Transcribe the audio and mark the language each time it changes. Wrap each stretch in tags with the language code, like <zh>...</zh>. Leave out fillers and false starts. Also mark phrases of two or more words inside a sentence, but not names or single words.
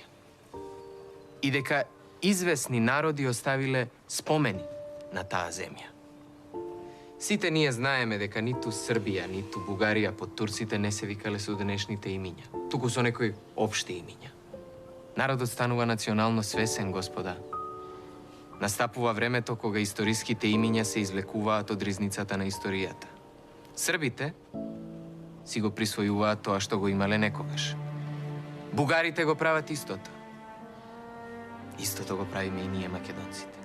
<mk>И дека извесни народи оставиле спомени на та земја. Сите није знајеме дека ни ту Србија, ни ту Бугарија под Турците не се викале су dnešните iminja. Туку су некој општи имиња. Narod станува национално свесен, господа. Настапува времето кога историските имиња се извлекуваат од ризницата на историјата. Србите си го присвојуваат тоа што го имале некогаш. Бугарите го прават истото. Истото го правиме и ние, македонците.</mk>